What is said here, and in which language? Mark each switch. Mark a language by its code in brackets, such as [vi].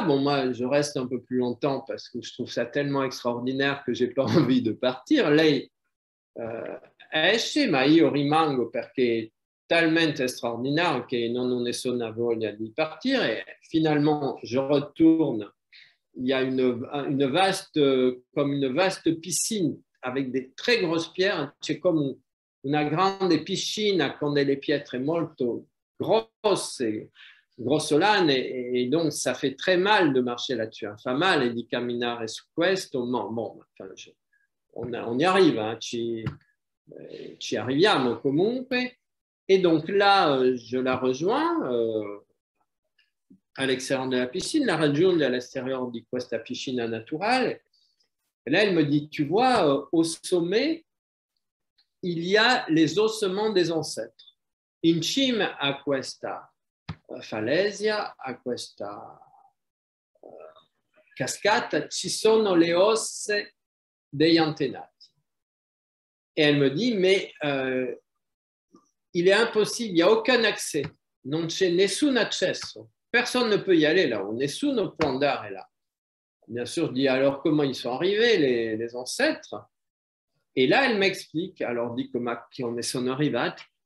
[fr] Bon, moi, je reste un peu plus longtemps parce que je trouve ça tellement extraordinaire que je n'ai pas envie de partir. [it] Lei esce, ma io rimango perché è talmente straordinario che non ho nessuna voglia di partire. [fr] Et finalement, je retourne. Il y a une vaste piscine avec des très grosses pierres. C'est comme [it] una grande piscina con delle pietre molto grosse, grossolane, [fr] et donc ça fait très mal de marcher là-dessus. [it] Fa male di camminare su questo. [fr] Bon, enfin, on y arrive, hein, [it] ci arriviamo comunque. [fr] Et donc là, je la rejoins à l'extérieur de la piscine, [it] la raggiungo [fr] à l'extérieur [it] di questa piscina naturale. [fr] Et là, elle me dit, tu vois, au sommet, il y a les ossements des ancêtres. [it] In cima a questa falesia, a questa cascata, ci sono le ossa degli antenati. [fr] Et elle me dit, mais il est impossible, il n'y a aucun accès. [it] Non c'è nessun accesso. [fr] Personne ne peut y aller là-haut. [it] Nessuno può andare là. [fr] Bien sûr, je dis alors comment ils sont arrivés, les ancêtres. Et là, elle m'explique, alors dit [it] come sono arrivati.